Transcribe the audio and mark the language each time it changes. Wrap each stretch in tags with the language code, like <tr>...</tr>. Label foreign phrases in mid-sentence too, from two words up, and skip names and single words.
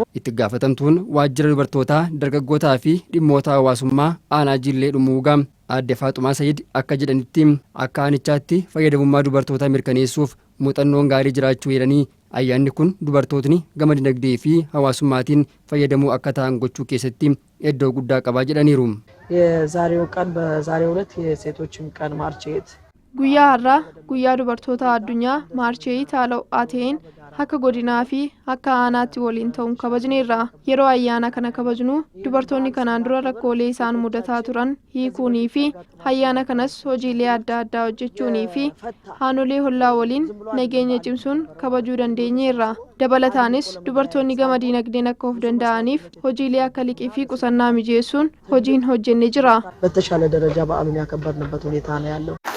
<om>Itti gaafatamtuun waajjira dubartootaa dargaggootaa fi dhimmoota hawaasummaa aanaa Jillee Dhimmuugaa Aadde Faaxumaa Sayid akka jedhanitti akka aanichaatti fayyadamummaa dubartootaa mirkaneessuuf muuxannoon gaarii jiraachuu jedhanii ayyaanni kun dubartootni gama dinagdee fi hawaasummaatiin fayyadamuu akka ta'an gochuu keessatti iddoo guddaa qabaa jedhaniiru.</om> <am>የዛሬው ቀን በዛሬው ዕለት የሴቶችን ቀን ማርች 8</am> <om>Guyyaa har'aa guyyaa dubartoota addunyaa Maarchi 8 haala ho'aa ta'een akka godinaa fi akka aanaatti waliin ta'uun kabajneerra. Yeroo ayyaana kana kabajnu dubartoonni kanaan dura rakkoolee isaan mudataa turan hiikuunii fi ayyaana kanas hojiilee adda addaa hojjechuunii fi haanolee hollaa waliin nageenya cimsuun kabajuu dandeenyeerra. Dabalataanis dubartoonni gama diinagdeen akka of danda'aniif hojiilee akka liqii fi qusannaa mijeessuun hojiin hojjenne jira.</om> <am>በተሻለ ደረጃ በዓሉን ያከበርንበት ሁኔታ ነው ያለው።</am>